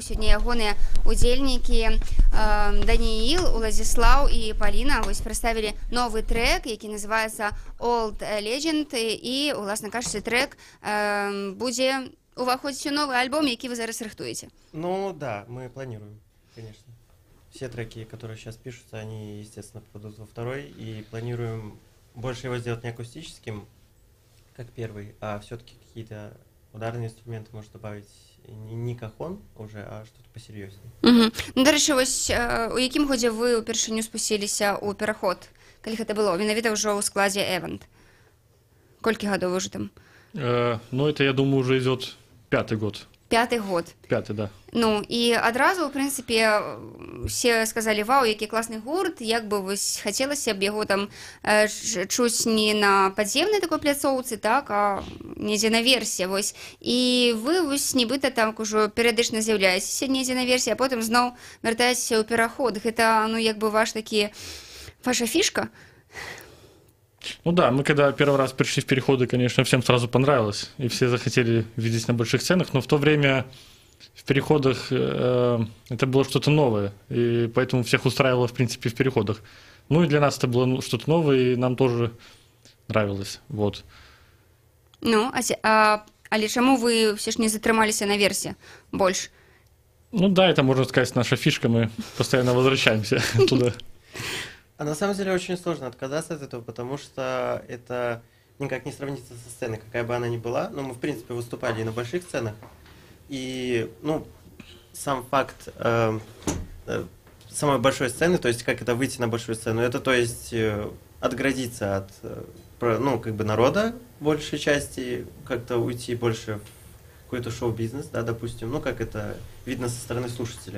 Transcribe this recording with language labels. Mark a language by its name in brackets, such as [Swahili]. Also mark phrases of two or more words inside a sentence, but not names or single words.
[Belarusian] Сёння ягоныя удзельнікі Даніил, Уладзіслаў і Паліна прадставілі новы трек, які называецца «Old Legend», і, уласна кажучы, трек будзе уваходзіць у новы альбом, які вы зараз рыхтуеце. [Russian] Ну да, мы планируем, конечно. Все треки, которые сейчас пишутся, они, естественно, попадут во второй, и планируем больше его сделать не акустическим, как первый, а все-таки какие-то ударные инструменты может добавить не кахон уже, а что-то посерьезнее. [Belarusian] Ну, дарэчы, вось у якім годзе вы ўпершыню спусціліся ў пераход, калі гэта было? Менавіта ўжо ў складзе Эвент. Колькі гадоў вы ўжо там? [Russian] Ну, это, я думаю, уже идет 5-й год. 5-й год. 5-й, да. [Belarusian] Ну, і адразу, в прынцыпе, все сказалі, вау, які класны гурт, як бы вось хацелася б яго там чуць не на падземнай такой пляцоўцы, так, а недзе наверсе, вось. І вы вось нібыта там ужо перыядычна з'яўляецеся недзе наверсе, а потым зноў вяртаецеся ў пераход. Гэта, ну, як бы ваша фішка? [Russian] Ну да, мы когда первый раз пришли в переходы, конечно, всем сразу понравилось, и все захотели видеть на больших сценах, но в то время в переходах это было что-то новое, и поэтому всех устраивало, в принципе, в переходах. Ну и для нас это было что-то новое, и нам тоже нравилось, вот. [Belarusian] Ну, але чаму вы все ж не затрымаліся наверсе больш? [Russian] Ну да, это, можно сказать, наша фишка, мы постоянно возвращаемся туда. А на самом деле очень сложно отказаться от этого, потому что это никак не сравнится со сценой, какая бы она ни была. Но мы, в принципе, выступали и на больших сценах. И, ну, сам факт самой большой сцены, то есть как это выйти на большую сцену, это, то есть, отгородиться от, ну, как бы народа большей части, как-то уйти больше в какой-то шоу-бизнес, да, допустим, ну, как это видно со стороны слушателя.